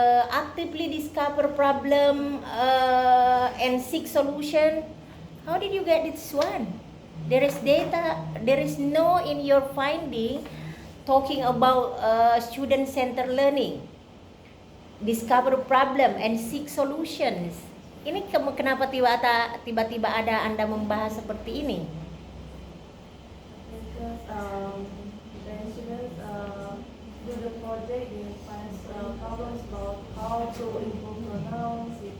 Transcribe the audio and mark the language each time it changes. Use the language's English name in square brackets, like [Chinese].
[English] Actively discover problem and seek solution. How did you get this one? There is data, there is no in your finding talking about student-centered learning. Discover problem and seek solutions. [Indonesian] Ini kenapa tiba-tiba ada Anda membahas seperti ini? [English] Because the students do the project, they find problems about how to improve pronouns,